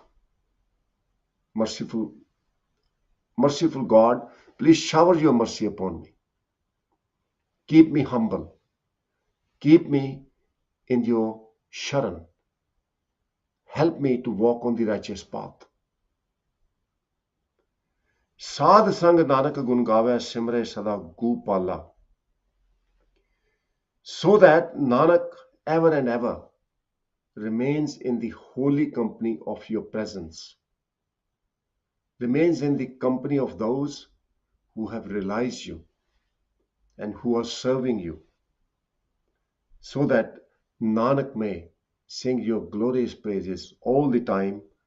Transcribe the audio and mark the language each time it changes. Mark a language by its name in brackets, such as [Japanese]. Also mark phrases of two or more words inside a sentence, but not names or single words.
[English] Merciful God, please shower your mercy upon me. Keep me humble. Keep me in your sharan. Help me to walk on the righteous path. [Punjabi] ਸਾਧ ਸੰਗ ਨਾਨਕ ਗੁਣ ਗਾਵੇ ਸਿਮਰੇ ਸਦਾ ਗੋਪਾਲਾ. [English] So that Nanak ever and ever remains in the holy company of your presence, remains in the company of those who have realized you and who are serving you, so that Nanak may sing your glorious praises all the time.